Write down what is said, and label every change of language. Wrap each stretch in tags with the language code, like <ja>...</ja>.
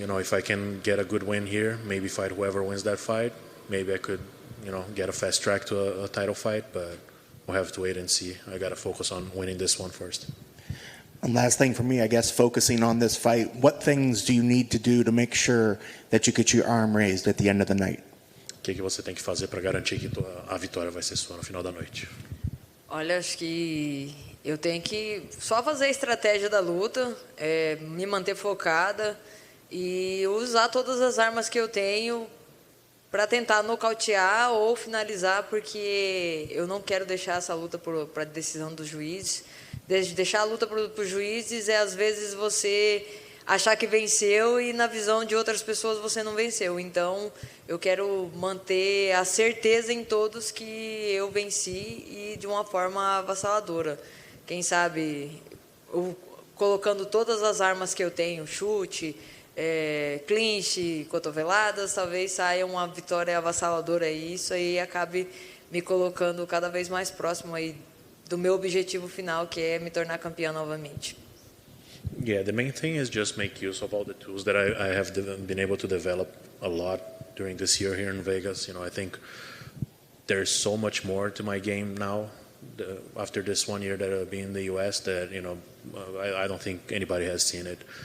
<en>If I can get a good win here, maybe fight whoever wins that fight. Maybe I could, get a fast track to a title fight, but we'll have to wait and see. I got to focus on winning this one first. And last thing for me, I guess, focusing on this fight, what things do you need to do to make sure that you get your arm raised at the end of the night?</en> <pt>O que você tem que fazer para garantir que a vitória vai ser sua no final da noite? Olha, acho que eu tenho que só fazer a estratégia da luta, me manter focada e usar todas as armas que eu tenho para tentar nocautear ou finalizar, porque eu não quero deixar essa luta para decisão dos juízes. Deixar a luta para os juízes às vezes você achar que venceu e na visão de outras pessoas você não venceu. Então eu quero manter a certeza em todos que eu venci e de uma forma avassaladora. Quem sabe colocando todas as armas que eu tenho, chute, clinch, cotoveladas, talvez saia uma vitória avassaladora e isso aí acabe me colocando cada vez mais próximo aí do meu objetivo final, que é me tornar campeã novamente.</pt> <en>Yeah, the main thing is just make use of all the tools that I have been able to develop a lot during this year here in Vegas. I think there's so much more to my game now after this 1 year that I've been in the US that I don't think anybody has seen it.</en>